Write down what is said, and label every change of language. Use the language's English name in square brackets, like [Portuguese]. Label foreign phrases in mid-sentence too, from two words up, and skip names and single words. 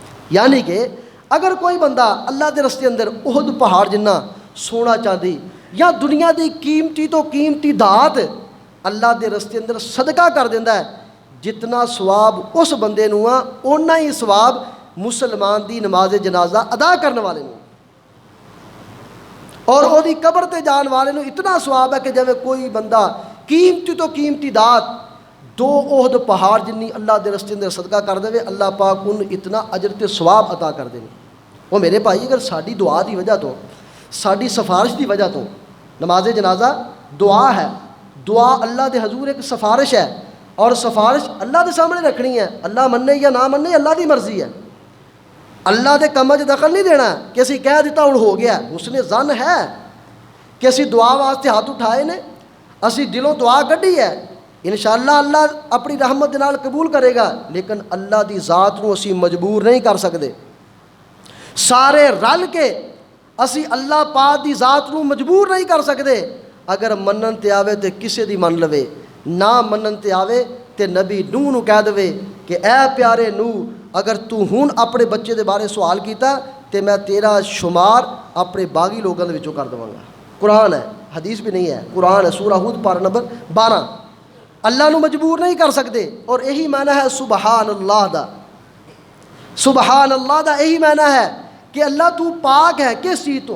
[Punjabi] یعنی کہ اگر کوئی بندہ اللہ دے رستے اندر احد پہاڑ جنہ سونا چاندی یا دنیا دی قیمتی تو قیمتی دھات اللہ دے رستے اندر صدقہ کر دیندہ ہے، جتنا ثواب اس بندے نوں اونا ہی ثواب مسلمان دی نماز جنازہ ادا کرنے والے نوں، اور او دی قبر تے جان والے نوں اتنا ثواب ہے کہ جب کوئی بندہ قیمتی تو قیمتی دات 2 احد پہاڑ جنی اللہ دے رستے اندر صدقہ کر دے، اللہ پاک ان اتنا اجر تے ثواب عطا کر دے۔ وہ میرے بھائی اگر ساڈی دعا دی وجہ تو، ساڈی سفارش دی وجہ تو نماز جنازہ دعا ہے، دعا اللہ دے حضور ایک سفارش ہے، اور سفارش اللہ دے سامنے رکھنی ہے، اللہ مننے یا نہ مننے اللہ دی مرضی ہے، اللہ دے کماں 'چ دخل نہیں دینا کہ اسی کہہ دیتا ہن ہو گیا۔ حسن ظن ہے کہ اسی دعا واسطے ہاتھ اٹھائے نے، اسی دلوں دعا کڈی ہے، [Arabic] انشاءاللہ [Punjabi] اللہ اپنی رحمت دے نال قبول کرے گا، لیکن اللہ دی ذات نوں اسی مجبور نہیں کر سکتے۔ سارے رل کے اسی اللہ پاک دی ذات نوں مجبور نہیں کر سکتے، اگر منن تے آوے تے کسے دی من لوے، نہ منن تے آوے تے نبی نوح نوں کہہ دے کہ اے پیارے نوح، اگر تو ہن اپنے بچے دے بارے سوال کیتا تے میں تیرا شمار اپنے باغی لوگوں دے وچوں کر دواں گا۔ [Urdu] قرآن ہے، حدیث بھی نہیں ہے، قرآن ہے، سورہ ہود پارہ نمبر 12۔ [Punjabi] اللہ نو مجبور نہیں کر سکتے، اور یہی معنی ہے [Arabic] سبحان اللہ [Punjabi] دا، [Arabic] سبحان اللہ [Punjabi] دا یہی معنی ہے کہ اللہ تو پاک ہے کس چیز تو؟